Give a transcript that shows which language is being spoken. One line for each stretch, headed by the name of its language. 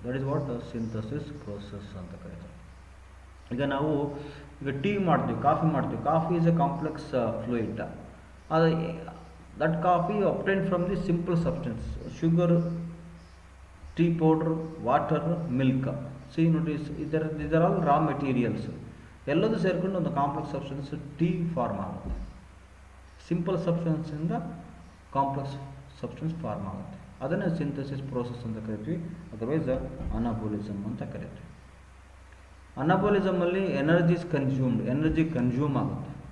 English: that is what
Kannada: synthesis process ಅಂತ ಕರೀತಾರೆ. ಈಗ ನಾವು ಟೀ ಮಾಡ್ತೀವಿ, ಕಾಫಿ ಮಾಡ್ತೀವಿ.
English: Coffee is a complex fluid. ಅದು that coffee obtained from the simple substance, sugar, tea powder, water, milk. See notice these are all raw materials.
Kannada: ಎಲ್ಲದೂ ಸೇರಿಕೊಂಡು ಒಂದು ಕಾಂಪ್ಲೆಕ್ಸ್ ಸಬ್ಸ್ಟೆನ್ಸ್ ಟೀ ಫಾರ್ಮ್ ಆಗುತ್ತೆ. ಸಿಂಪಲ್ ಸಬ್ಸ್ಟೆನ್ಸಿಂದ ಕಾಂಪ್ಲೆಕ್ಸ್ ಸಬ್ಸ್ಟೆನ್ಸ್ ಫಾರ್ಮ್ ಆಗುತ್ತೆ. ಅದನ್ನೇ synthesis process ಅಂತ ಕರಿತೀವಿ, otherwise ಅನಾಬೋಲಿಸಮ್ ಅಂತ ಕರಿತೀವಿ. ಅನಾಬೋಲಿಸಮಲ್ಲಿ ಎನರ್ಜೀಸ್ ಕನ್ಸ್ಯೂಮ್ಡ್, ಎನರ್ಜಿ ಕನ್ಸ್ಯೂಮ್ ಆಗುತ್ತೆ.